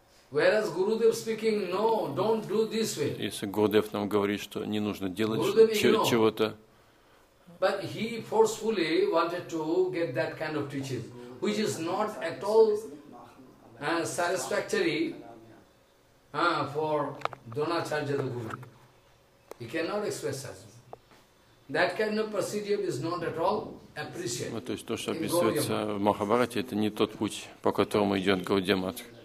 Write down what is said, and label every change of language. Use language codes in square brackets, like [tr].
[en] Whereas Gurudev speaking, no, don't do this way. [ru] Если Гурудев нам говорит, что не нужно делать чего-то, [en] but he forcefully wanted to get that kind of teaching, which is not at all satisfactory for Dronacharya the Guru. He cannot express that. That kind of procedure is not at all appreciated. [ru] Вот то, что описывается в Махабхарате, это не тот путь, по которому идет Гаудия Матха.